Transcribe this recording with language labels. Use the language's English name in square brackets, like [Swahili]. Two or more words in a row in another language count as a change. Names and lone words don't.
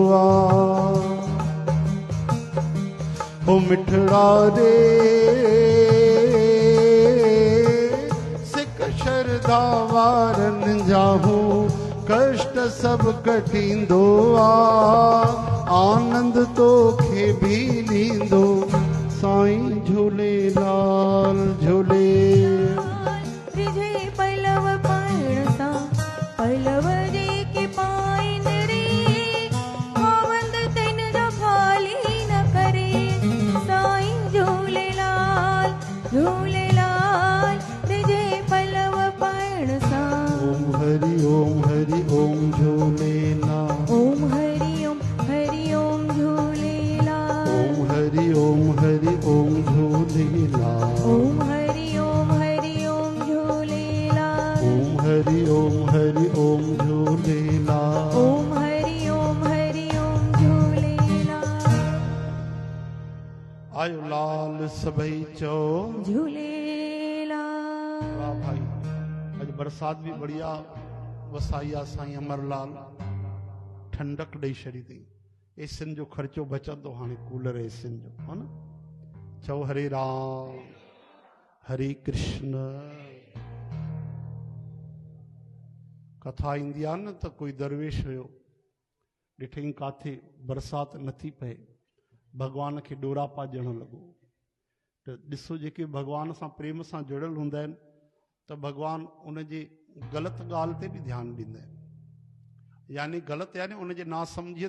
[Sindhi] हो मिठड़ा रे सिक श्रद्धा वारन जाहू कष्ट सब कटींदो आनंद तो खे भी लींदो साईं झूलेलाल झूले रिझे पल्लव पाणसा पल्लव रे के पाइन रे गोवंद तिन जो खाली न करे साईं झूलेलाल झूलेलाल रिझे पल्लव पाणसा ओम हरि ओम झूलेलाल ओम हरि ओम झूलेलाल ओम हरि ओम झूलेलाल ओम हरि ओम झूलेलाल ओम हरि ओम झूलेलाल ओम हरि ओम झूलेलाल आयो लाल सभई चो झूलेलाल। वाह भाई अज बरसात भी बढ़िया वसाई आ साईं अमरलाल ठंडक ॾेई छॾी अथई एसिन जो ख़र्चो बचंदो हाणे कूलर एसिन जो हा न चओ हरे राम हरे कृष्ण कथा ईंदी आहे न त कोई दरवेश हुयो ॾिठईं काथे बरसात नथी पए भॻवान खे ॾोरापा ॾियणु लॻो त ॾिसो जेके भॻवान सां प्रेम सां जुड़ियल हूंदा आहिनि त भॻवानु उनजे ग़लति ॻाल्हि ते बि ध्यानु ॾींदा आहिनि यानी ग़लति यानी उनजे नासमझीअ